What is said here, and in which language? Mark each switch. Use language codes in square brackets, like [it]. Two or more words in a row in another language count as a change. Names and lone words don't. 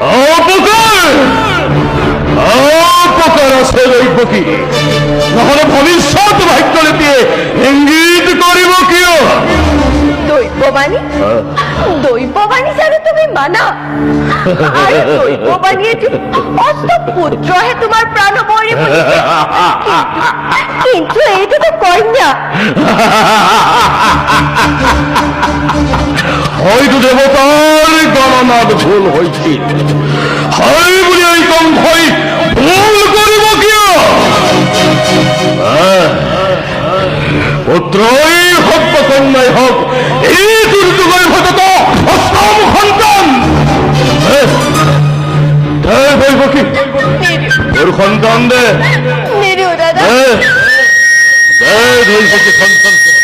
[as] অপকার আছে দৈবকী, নহলে ভবিষ্যৎ ভাগ্যলিপিয়ে ইঙ্গিত কৰিব কিয়? দৈববাণী জানো তুমি মানা? আৰু দৈববাণীয়েতো পুত্ৰহে তোমাৰ প্ৰাণ মৰিব, কিন্তু এইটোতো কন্যা। [bn] হয়তো দেবতার গণনার ভুল হয়েছে, হয় বলে এই কণ্ঠই ভুল [as] করিব কিয়? [bn] পুত্রই হোক বা কন্যাই হোক, এই দুর্যোগের ঘটত অষ্টম সন্তান। বৈবকী তোর সন্তান দে, [as] নিদিও দাদা। [bn] বৈবকী সন্তান